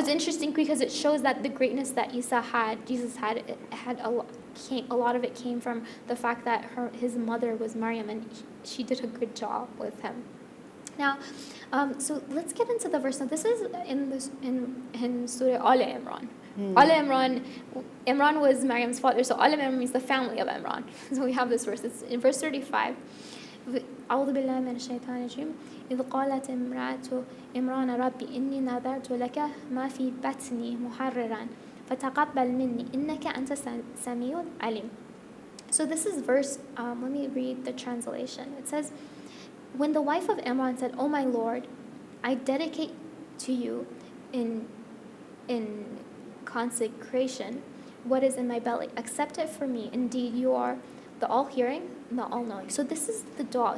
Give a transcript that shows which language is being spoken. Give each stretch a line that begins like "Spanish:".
English: it's interesting because it shows that the greatness that Jesus had a lot of it came from the fact that his mother was Maryam, and she did a good job with him. Now, so let's get into the verse. Now, this is in Surah Al Imran. Al Imran was Maryam's father, so Al Imran means the family of Imran. So we have this verse. It's in verse 35.
Arabic: أعوذ بالله من الشيطان الرجيم إذ قالت امرأة عمران ربي إني نذرت لك ما في بطني محررا فتقبل مني إنك أنت السميع العليم.
English: So this is verse, let me read the translation. It says, when the wife of Imran said, "O my Lord, I dedicate to you in consecration what is in my belly. Accept it for me. Indeed, you are the all-hearing and the all-knowing." So this is the dua.